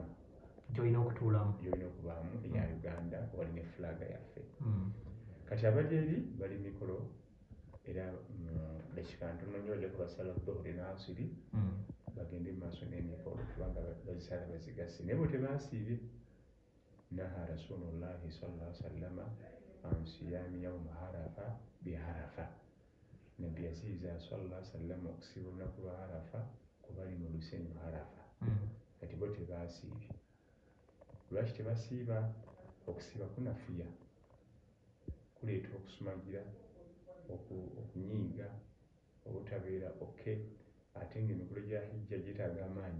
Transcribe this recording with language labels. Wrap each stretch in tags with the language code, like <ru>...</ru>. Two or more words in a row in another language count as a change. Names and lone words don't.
<lg>gy'olina okutuulamu gy'olina okubaamu eya Uganda wali ne fulaga yaffe. Kati abali eri bali mikolo era dakika ntono nnyo bajja kubasala dhuhuri n'asiri bagende mu maaso n'emikolo kubanga bazisala bazigase naye bo tebaasiibye.</lg> <ar>نهى رسول الله صلى الله عليه وسلم عن صيام يوم عرفة بعرفة.</ar> <lg>Nabbi yaziyiza</lg> <ar>صلى الله عليه وسلم</ar> <lg>okusiba olunaku lwa arafa ku bali mu lusenyu arafa. Kati bo tebaasiibye. Lwaki tebasiiba? Okusiiba kunafiya kuleeta okusumagira okunyiiga obutabeera oke ate ng'emikolo gya hijja gyetaaga amaanyi.</lg>